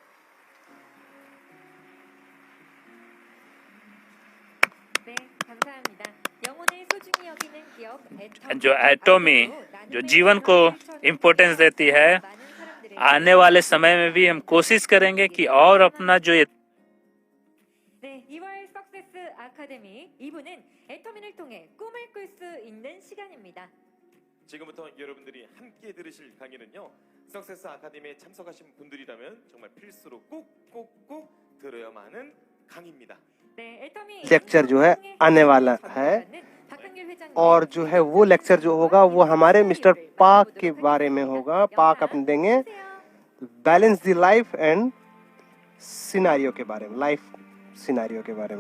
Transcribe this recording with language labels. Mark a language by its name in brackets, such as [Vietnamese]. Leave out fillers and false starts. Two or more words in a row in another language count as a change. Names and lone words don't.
[Hindi] जो एटॉमी जो जीवन को इम्पोर्टेंस देती है, आने वाले समय में भी हम कोशिश करेंगे कि और अपना जो ये [Korean] 지금부터 여러분들이 함께 들으실 강의는요, 석세스 아카데미에 참석하신 분들이라면 정말 필수로 꼭꼭꼭 들어야만 하는 강의입니다. [Hindi] लेक्चर जो है आने वाला है, और जो है वो लेक्चर जो होगा वो हमारे मिस्टर पाक के बारे में होगा। पाक अपने देंगे [English] balance the life and scenario [Hindi] के बारे में, [English] life scenario [Hindi] के बारे में।